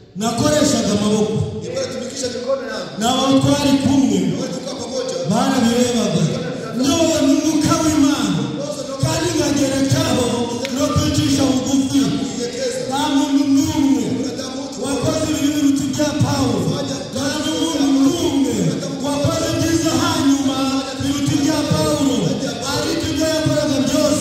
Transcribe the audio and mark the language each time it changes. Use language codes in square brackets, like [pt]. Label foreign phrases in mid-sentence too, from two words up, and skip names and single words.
[rw] nakoreshaga amaboko [sw] Nilikuwa natumikisha mikono yangu. [rw] n'abo twari kumwe [sw] Tulikuwa pamoja. [rw] barabirebaga nyowe n'umwuka w'Imana kandi ngagerekaho no kwicisha bugufi. Nta muntu n'umwe wakoze ibintu bya Pawulo, nta n'umuntu n'umwe wakoze ibyiza hanyuma ibintu bya Pawulo, ariko ibyo yakoraga byose